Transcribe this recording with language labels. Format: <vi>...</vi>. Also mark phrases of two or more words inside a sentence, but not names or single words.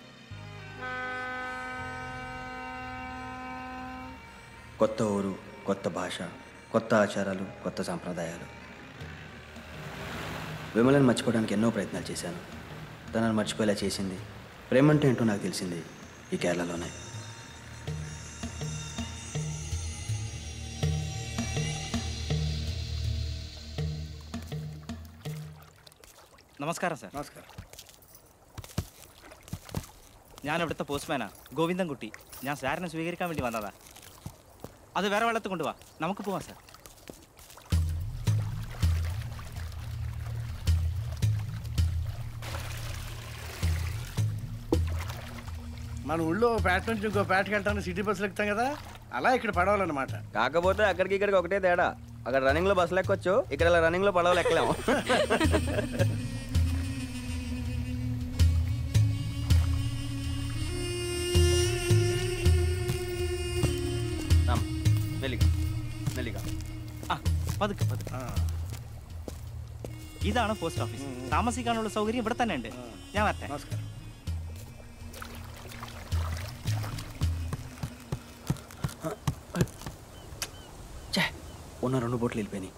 <te>కొత్త ఊరు, కొత్త భాష, కొత్త ఆచారాలు, కొత్త సాంప్రదాయాలు. విమలను మర్చిపోవడానికి ఎన్నో ప్రయత్నాలు చేశాను. తనను మర్చిపోయేలా చేసింది, ప్రేమంటే ఏంటో నాకు తెలిసింది ఈ కేరళలోనే.</te> <ml>നമസ്കാരം സാർ. നമസ്കാരം. ഞാൻ ഇവിടുത്തെ പോസ്റ്റ്മാനാ ഗോവിന്ദൻകുട്ടി. ഞാൻ സാറിനെ സ്വീകരിക്കാൻ വേണ്ടി വന്നതാ. അത് വേറെ വെള്ളത്തിൽ കൊണ്ടുപോവാ, നമുക്ക് പോവാം സാർ.</ml> <te>మన ఊళ్ళో పేట నుంచి ఇంకో పేటకి వెళ్ళడానికి సిటీ బస్సులు ఎక్కుతాం కదా, అలా ఇక్కడ పడవాలన్నమాట. కాకపోతే అక్కడికి ఇక్కడికి ఒకటే తేడా. అక్కడ రన్నింగ్లో బస్సులు ఎక్కొచ్చు, ఇక్కడ ఇలా రన్నింగ్లో పడవలు ఎక్కలేము.</te> <ml>പതുക്കെ പതുക്കെ. ഇതാണ് പോസ്റ്റ് ഓഫീസ്. താമസിക്കാനുള്ള സൗകര്യം ഇവിടെ തന്നെ ഉണ്ട്. ഞാൻ വരട്ടെ. നമസ്കാരം.</ml> <te>ఉన్న 2 బోట్లు వెళ్ళిపోయినాయి.</te>